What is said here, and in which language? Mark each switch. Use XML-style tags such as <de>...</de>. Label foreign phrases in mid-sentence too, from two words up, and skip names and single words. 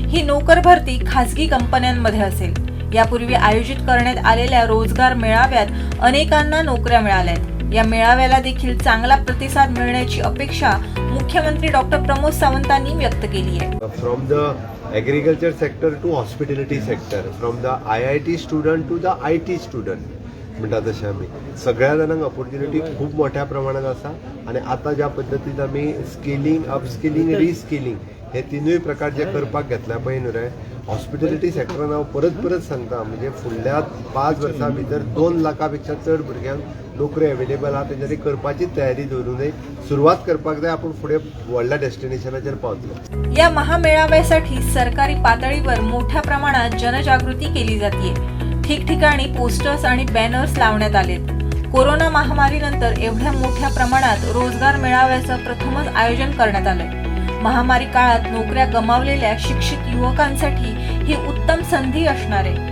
<mr>ही नोकर भरती खासगी कंपन्यांमध्ये असेल। यापूर्वी आयोजित करण्यात आलेल्या रोजगार मेळाव्यात अनेकांना नोकऱ्या मिळाल्यात। या मेळाव्याला देखील चांगला प्रतिसाद मिळण्याची अपेक्षा मुख्यमंत्री डॉक्टर प्रमोद सावंतांनी व्यक्त केली आहे।</mr> <en>from the agriculture sector to hospitality sector, from the IIT student to the IT student</en> <kok>म्हणटा तशें आमी सगळ्या जाणांक ऑपॉर्च्युनिटी खूप मोठ्या प्रमाणात आसा। आणि आता ज्या पद्दतीन आमी</kok> <en>skilling, upskilling, reskilling</en> <kok>हे तिनूय प्रकार जे करपाक घेतल्या पळय न्हू रे, हॉस्पिटॅलिटी सेक्टरान हांव परत सांगता, म्हणजे फुडल्या 5 वर्सां भितर 2 लाखापेक्षा चड भुरग्यांक नोकरी अवेलेबल आहा। तेच्यारी करपाची तयारी दवरूनय सुरवात करपाक जाय। आपण फुडें व्हडल्या डेस्टिनेशनाचेर पावतलो।</kok> <mr>या महामेळाव्यासाठी सरकारी पातळीवर मोठ्या प्रमाणात जनजागृती केली जाते। ठिकठिकाणी पोस्टर्स आणि बॅनर्स लावण्यात आलेत। कोरोना महामारीनंतर एवढ्या मोठ्या प्रमाणात रोजगार मेळाव्याचं प्रथमच आयोजन करण्यात आलंय। महामारी काळात नोकऱ्या गमावलेल्या शिक्षित युवकांसाठी ही उत्तम संधी असणार आहे।</mr>